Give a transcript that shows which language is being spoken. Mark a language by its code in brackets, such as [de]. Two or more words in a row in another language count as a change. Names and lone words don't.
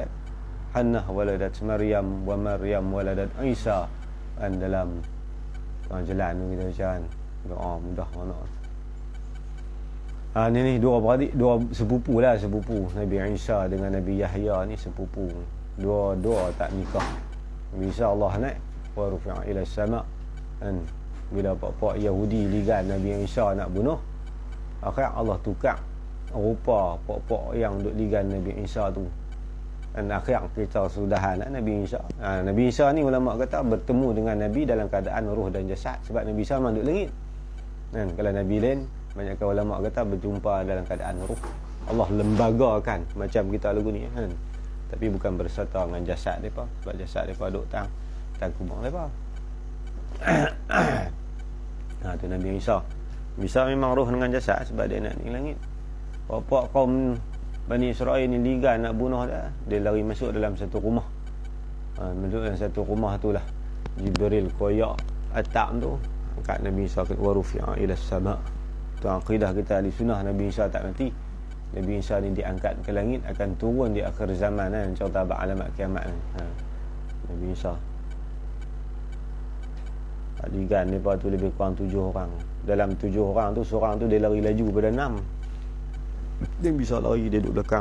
[ar] حنة ولدت مريم ومريم ولدت عيسى. [ms] Kan dalam jalan tu kita baca kan. Doa mudah mana. Ni dua beradik, dua sepupu Nabi Isa dengan Nabi Yahya ni sepupu. Dua tak nikah. Nabi Isa Allah naik [ar] ورفع إلى السماء'. [ms] Dan bila pak Yahudi ligan Nabi Isa nak bunuh, akhirnya Allah tukar rupa pak yang duk ligan Nabi Isa tu. Dan akhirnya kita sudahan Nabi Isa. Nabi Isa ni ulama kata bertemu dengan Nabi dalam keadaan ruh dan jasad, sebab Nabi Isa memang duk langit. Dan kalau Nabi lain, banyakkan ulama kata berjumpa dalam keadaan ruh. Allah lembagakan macam kita lagu ni kan. Tapi bukan berserta dengan jasad mereka, sebab jasad mereka duk tang kubur mereka. Tu Nabi Isa. Isa memang roh dengan jasad sebab dia nak naik langit. Bapak kaum Bani Israel ni ligan nak bunuh dia lari masuk dalam satu rumah. Masuk dalam satu rumah itulah Jibril koyak atap tu, angkat Nabi Isa [ar] ورفع إلى السماء'. [ms] Tu akidah kita ahli sunnah, Nabi Isa tak mati. Nabi Isa ni diangkat ke langit, akan turun di akhir zaman kan, cerita alamat kiamat ni. Nabi Isa. Ligan mereka tu lebih kurang 7 orang. Dalam 7 orang tu, seorang tu dia lari laju pada 6. Dia bisa lari, dia duduk belakang.